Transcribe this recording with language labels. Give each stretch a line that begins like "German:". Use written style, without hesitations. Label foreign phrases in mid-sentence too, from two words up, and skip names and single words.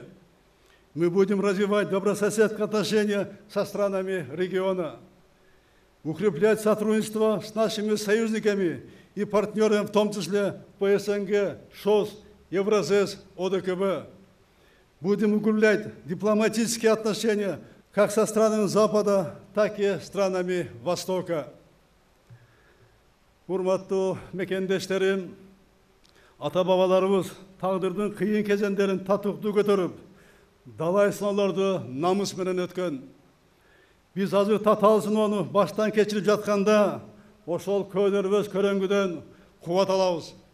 Russian: Мы будем развивать добрососедские отношения со странами региона, укреплять сотрудничество с нашими союзниками и партнерами, в том числе по СНГ, ШОС, Евразес, ОДКБ. Будем укреплять дипломатические отношения как со странами Запада, так и странами Востока.
Kyrgyz: Урматтуу мекендештерим, ата-бабаларыбыз тагдырдын кыйын кезендерин татыктуу көтөрүп, далай сыноолорду намыс менен өткөн. Биз азыр татаал сыноону баштан кечирип жатканда, ошол көйдөрбөс көрөңгүдөн кубат алабыз.